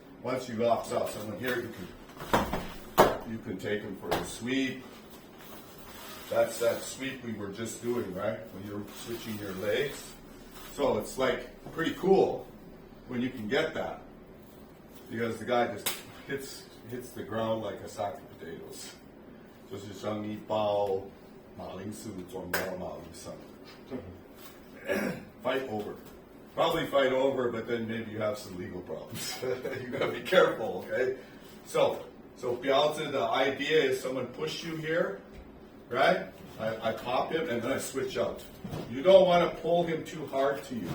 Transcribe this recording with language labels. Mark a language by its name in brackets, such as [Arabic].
[English] Once you opt out someone here, you can take them for a sweep. That's that sweep we were just doing, right? When you're switching your legs. So it's like pretty cool when you can get that, because the guy just hits the ground like a sack of potatoes. [Chinese] 就是像一包马铃薯装到马铃上。 [English] Fight over. Probably fight over, but then maybe you have some legal problems. You gotta be careful, okay? So Bialzi, the idea is someone push you here, right? I pop him and then I switch out. You don't want to pull him too hard to you.